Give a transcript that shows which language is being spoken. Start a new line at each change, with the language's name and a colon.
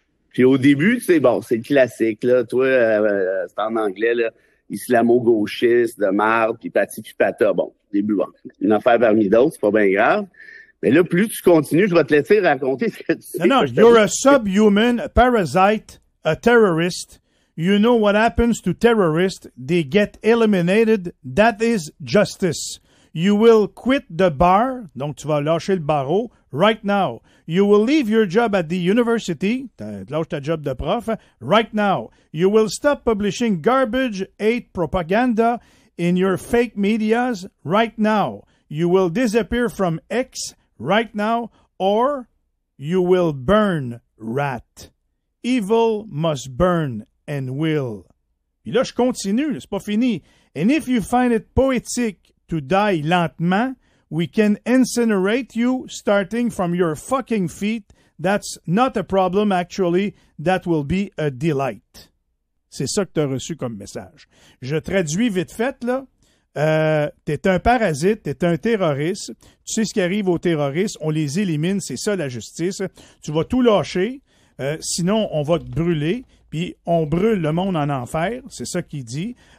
French: Puis au début, c'est le classique, là. Toi, c'est en anglais, là. Islamo-gauchiste, de marde, puis pati puis pata. Bon, début, une affaire parmi d'autres, c'est pas bien grave. Mais là, plus tu continues, je vais te laisser raconter ce que tu sais.
English: Non, you're a subhuman, a parasite, a terrorist. You know what happens to terrorists. They get eliminated. That is justice. You will quit the bar.
French: Donc, tu vas lâcher le barreau
English: right now. You will leave your job at the university.
French: Lâche ta job de prof.
English: Right now. You will stop publishing garbage, hate, propaganda in your fake medias. Right now. You will disappear from X right now. Or you will burn, rat. Evil must burn and will.
French: Puis là, je continue. C'est pas fini.
English: And if you find it poetic to die lentement, We can incinerate you starting from your fucking feet. That's not a problem, actually. That will be a delight.
French: C'est ça que tu as reçu comme message. Je traduis vite fait, là. T'es un parasite, t'es un terroriste. Tu sais ce qui arrive aux terroristes, on les élimine, c'est ça la justice. Tu vas tout lâcher, sinon on va te brûler, puis on brûle le monde en enfer, c'est ça qu'il dit.